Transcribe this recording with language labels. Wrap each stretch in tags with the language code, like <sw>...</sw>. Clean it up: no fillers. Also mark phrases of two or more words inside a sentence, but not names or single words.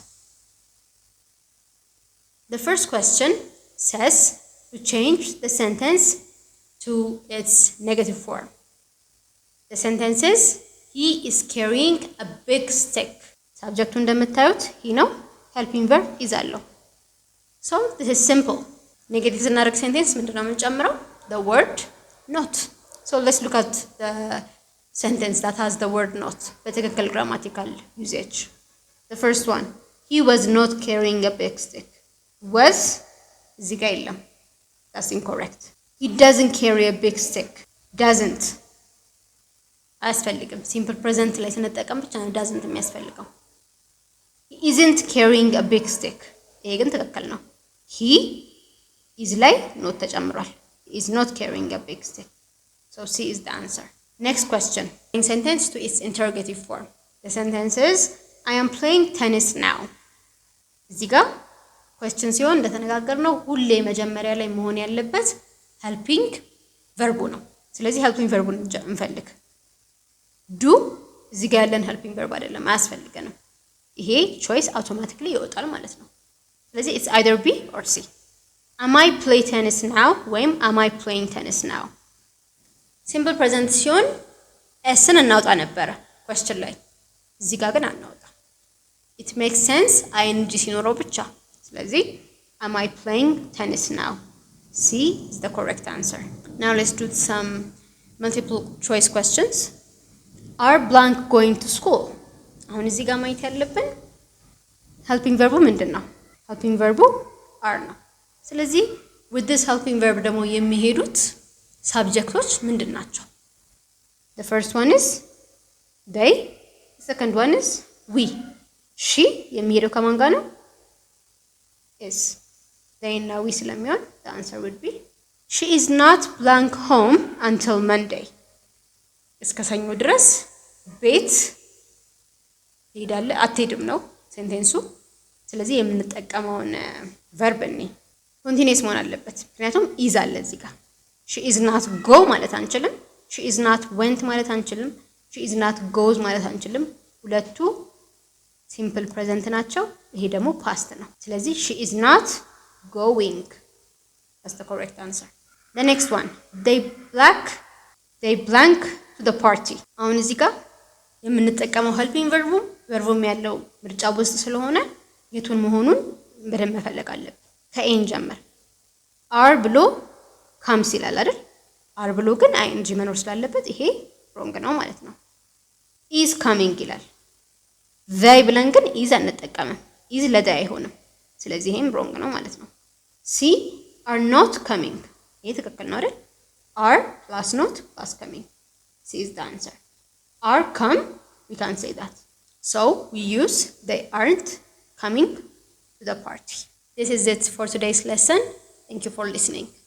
<en>The first question says to change the sentence to its negative form. The sentence is he is carrying a big stick. Subject እንደምታዩት he ነው። helping verb is አለው። So this is simple.</en> <am>Negative ስናደርግ sentence ምንድነው የምንጨምረው?</am> <en>The word not. So let's look at the sentence that has the word not. በትክክል grammatical usage. The first one, he was not carrying a big stick.</en> <am>Was እዚህ ጋር የለም.</am> <en>That's incorrect. He doesn't carry a big stick. Doesn't አያስፈልግም። simple present</en> <am>ላይ ስንጠቀም ብቻ ነው</am> <en>doesn't የሚያስፈልገው። He isn't carrying a big stick.</en> <am>ይሄ ግን ትክክል ነው።</am> <en>He is</en> <am>ላይ not ተጨምሯል.</am> <en>He is not carrying a big stick. So C is the answer. Next question. In sentence to its interrogative form. The sentence is I am playing tennis now.</en> <am>እዚህ ጋር question ሲሆን እንደተነጋገርነው ሁሌ መጀመሪያ ላይ መሆን ያለበት</am> <en>helping verb</en> <am>ነው። ስለዚህ</am> <en>helping verb</en> <am>እንፈልግ። do እዚህ ጋር ያለን</am> <en>helping verb</en> <am>አይደለም፣ አያስፈልገንም። ይሄ</am> <en>choice automatically</en> <am>ይወጣል ማለት ነው። ስለዚህ</am> <en>it's either B or C. Am I playing tennis now ወይም am I playing tennis now? Simple present</en> <am>ሲሆን sን እናውጣ ነበረ question ላይ። እዚህ ጋር ግን አናውጣ።</am> <en>It makes sense ing</en> <am>ሲኖረው ብቻ። ስለዚህ</am> <en>am I playing tennis now? C is the correct answer. Now let's do some multiple choice questions. Are blank going to school?</en> <am>አሁን እዚህ ጋር ማየት ያለብን</am> <en>helping verb</en> <am>ምንድነው?</am> <en>helping verb are</en> <am>ነው። ስለዚህ</am> <en>with this helping verb</en> <am>ደግሞ የሚሄዱት</am> <en>subjects</en> <am>ምንድን ናቸው?</am> <en>The first one is they, the second one is we.</en> <am>she የሚሄደው ከማን ጋር ነው?</am> <en>is. they እና we ስለሚሆን the answer would be she is not blank home until Monday.</en> <am>እስከ ሰኞ ድረስ ቤት ሄዳለ አትሄድም ነው ሴንቴንሱ። ስለዚህ የምንጠቀመውን verb እኔ ኮንቲኒየስ መሆን አለበት፣ ምክንያቱም is አለ እዚህ ጋር።</am> <en>she is not go</en> <am>ማለት አንችልም።</am> <en>she is not went</en> <am>ማለት አንችልም።</am> <en>she is not goes</en> <am>ማለት አንችልም። ሁለቱ</am> <en>simple present</en> <am>ናቸው። ይሄ ደግሞ past ነው። ስለዚህ</am> <en>she is not going. That's the correct answer. The next one, they blank to the party.</en> <am>አሁን እዚህ ጋር የምንጠቀመው</am> <en>helping verb</en> <am>ያለው ምርጫ ውስጥ ስለሆነ የቱን መሆኑን በደንብ መፈለግ አለብን። ከኤን ጀምር are ብሎ comes ይላል አይደል? are ብሎ ግን ing መኖር ስላለበት ይሄ wrong ነው ማለት ነው።</am> <en>is coming</en> <am>ይላል። they ብለን ግን is አንጠቀምም። is ለday አይሆንም። ስለዚህ ይሄም wrong ነው ማለት ነው።</am> <en>C are not coming.</en> <am>ይሄ ትክክል ነው አይደል?</am> <en>are plus not plus coming. C is the answer. Are come, we can't say that. So we use they aren't coming to the party. This is it for today's lesson. Thank you for listening.</en>